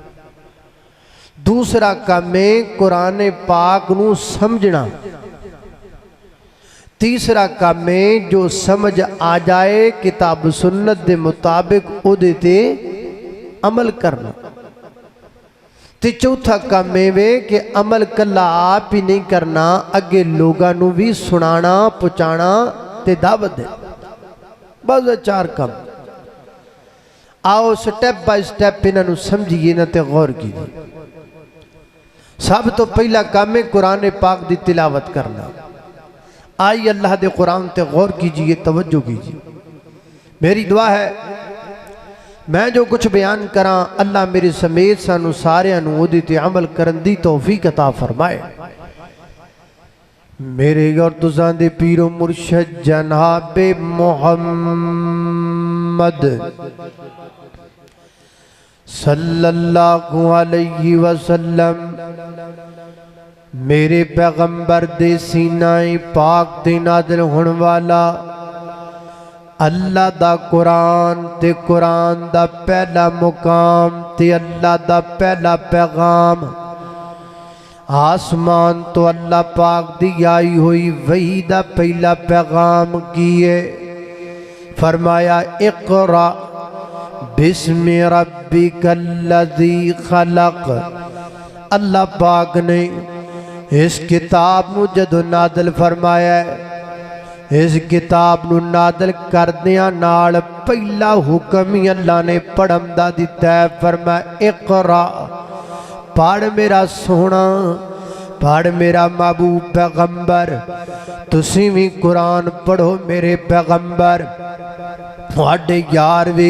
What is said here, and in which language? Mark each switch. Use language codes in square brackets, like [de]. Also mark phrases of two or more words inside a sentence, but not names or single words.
[pa] دوسرا کم ہے قرآن پاک نو سمجھنا۔ تیسرا کام ہے جو سمجھ آ جائے کتاب سنت دے مطابق او دیتے عمل کرنا۔ تے چوتھا کام ہے کہ عمل کلا آپ ہی نہیں کرنا، اگے لوگاں نو بھی سنانا پہنچانا تے دعوت دے۔ بس چار کام، آؤ [en] step by step [pa] انہاں نو سمجھیے نہ تے غور کیجیے۔ سب تو پہلا کام ہے قرآن پاک دی تلاوت کرنا۔ آئی اللہ دے قرآن تے غور کیجئے، توجہ کیجئے۔ میری دعا ہے میں جو کچھ بیان کراں اللہ میرے سمیت سانو سارے اودی تے عمل کرن دی توفیق عطا فرمائے۔ میرے اور تساں دے پیر و مرشد جناب محمد [ar] صلی اللہ علیہ وسلم [pa] میرے پیغمبر دے سینہ پاک تے نازل ہون والا اللہ دا قرآن تے قرآن دا پہلا مقام تے اللہ دا پہلا پیغام آسمان تو اللہ پاک دی آئی ہوئی وحی دا پہلا پیغام کیے فرمایا [ar] اقرأ بسم ربک الذی خلق۔ [pa] اللہ پاک نے اس کتاب نو جدو نازل فرمایا ہے، اس کتاب نو نازل کردیاں نال پہلا حکم ہی اللہ نے پڑھن دا دیتا ہے، فرمایا اقرأ پڑھ میرا سونا، پڑھ میرا محبوب پیغمبر، تسی بھی قرآن پڑھو میرے پیغمبر، تھوڑے یار بھی